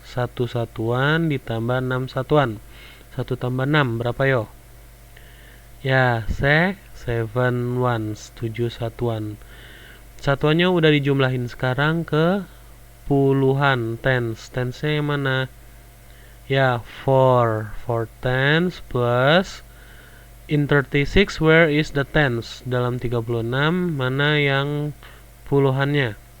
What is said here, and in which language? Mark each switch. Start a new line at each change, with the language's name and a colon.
Indonesian: 1 satuan ditambah 6 satuan. 1 tambah 6 berapa yo?
English: Ya, 7 ones.
Indonesian: 7 satuan. Satuannya udah dijumlahin sekarang ke puluhan. Tens. Tensnya yang mana?
English: Ya, 4 tens plus in 36 where is the tens?
Indonesian: Dalam 36 mana yang puluhannya?